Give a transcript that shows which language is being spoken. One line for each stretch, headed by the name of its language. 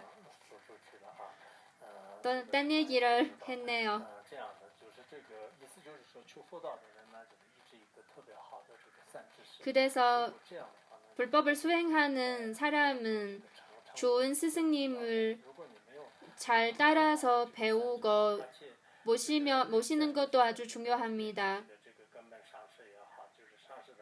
Chinese: 说出去了啊，
Korean: 또 딴 얘기를 했네요.
Chinese: 这样的就是这个意思，就是说求佛道的人呢，就是一直一个特别好的这个善知识。
Korean: 그래서
Chinese: 这样的话呢，
Korean: 불법을 수행하는 사람은 좋은 스승님을
Chinese: 如果你没有，
Korean: 잘 따라서 배우고
Chinese: 而且
Korean: 모시는 것도 아주 중요합니다.
Chinese: 这个根本上师也好，就是上